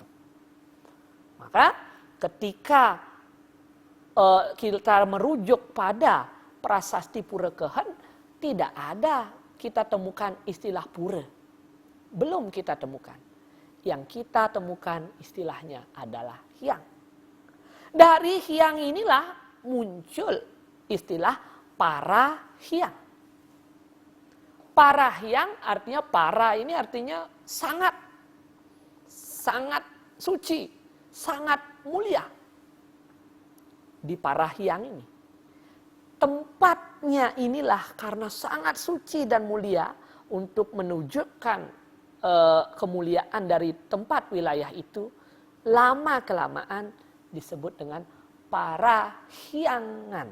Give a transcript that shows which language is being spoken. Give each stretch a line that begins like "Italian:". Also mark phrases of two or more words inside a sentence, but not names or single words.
Indonesian: Maka ketika kita merujuk pada prasasti Pura Kehen, tidak ada kita temukan istilah pura. Belum kita temukan. Yang kita temukan istilahnya adalah hyang. Dari hyang inilah muncul istilah para hyang. Para hyang artinya para ini artinya sangat suci, sangat mulia. Di Parahyang ini. Tempatnya inilah karena sangat suci dan mulia untuk menunjukkan kemuliaan dari tempat wilayah itu, lama-kelamaan disebut dengan Parahyangan.